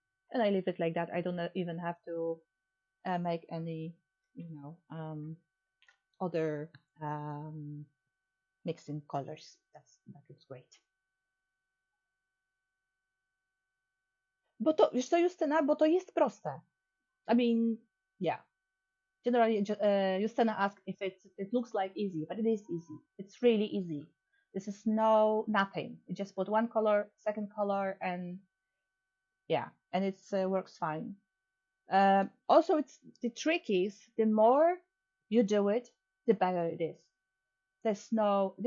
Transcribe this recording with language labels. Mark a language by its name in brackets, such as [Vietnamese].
[English] And I leave it like that. I don't even have to make any, you know, other mixing colors. That looks great. [Polish] Bo to, wiesz co, Justyna, bo to jest proste. [English] I mean, yeah. Generally, Justyna asked if it looks like easy, but it is easy. It's really easy. This is nothing. You just put one color, second color, and yeah, and it works fine. Also, it's the trick is the more you do it, the better it is. There's no.